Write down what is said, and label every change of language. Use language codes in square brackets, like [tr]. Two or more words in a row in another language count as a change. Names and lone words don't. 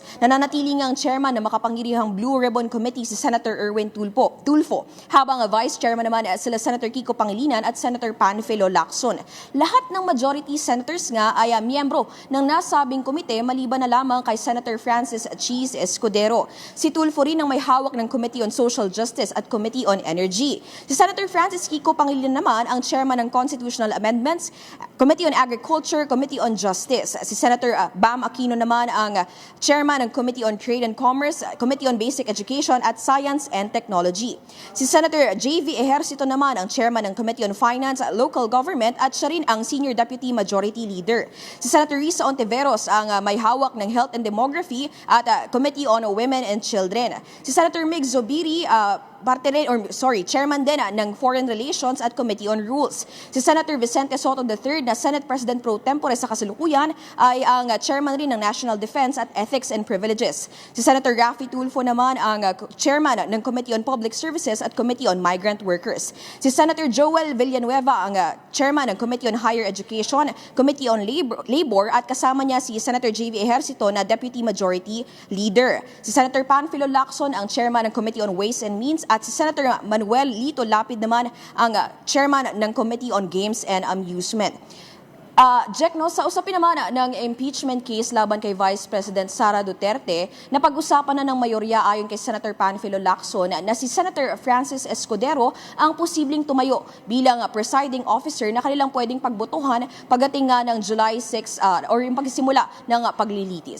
[tl] Nananatili nga ang chairman ng makapangyarihang Blue Ribbon Committee si Senator Erwin Tulfo, habang vice chairman naman sila Senator Kiko Pangilinan at Senator Panfilo Lacson. Lahat ng [en] majority senators [tl] nga ay miyembro ng nasabing komite maliban na lamang kay Senator Francis Cheese Escudero. Si Tulfo rin ang may hawak ng Committee on Social Justice at Committee on Energy. Si Senator Francis Kiko Pangilinan naman ang chairman ng Constitutional Amendments, Committee on Agriculture, Committee on Justice. Si Senator Bam Aquino naman ang chairman ng Committee on Trade and Commerce, Committee on Basic Education at Science and Technology. Si Senator JV Ejercito naman ang chairman ng Committee on Finance, Local Government at siya rin ang Senior Deputy Majority Leader. Si Senator Risa Ontiveros ang may hawak ng Health and Demography at Committee on Women and Children. Si Senator Mig Zubiri, chairman din ng Foreign Relations at Committee on Rules. Si Senator Vicente Soto III na Senate President pro tempore sa kasalukuyan ay ang chairman rin ng National Defense at Ethics and Privileges. Si Senator Raffy Tulfo naman ang chairman ng Committee on Public Services at Committee on Migrant Workers. Si Senator Joel Villanueva ang chairman ng Committee on Higher Education, Committee on Labor at kasama niya si Senator JV Ejercito na Deputy Majority Leader. Si Senator Panfilo Lacson ang chairman ng Committee on Ways and Means at si Senator Manuel Lito Lapid naman ang chairman ng Committee on Games and Amusement. Jack, sa usapin naman ng [en] impeachment case [tl] laban kay Vice President Sara Duterte, napag-usapan na ng mayorya ayon kay Senator Panfilo Lacson na si Senator Francis Escudero ang posibleng tumayo bilang [en] presiding officer [tl] na kanilang pwedeng pagbotohan pagdating nga ng July 6 or yung pagsisimula ng paglilitis.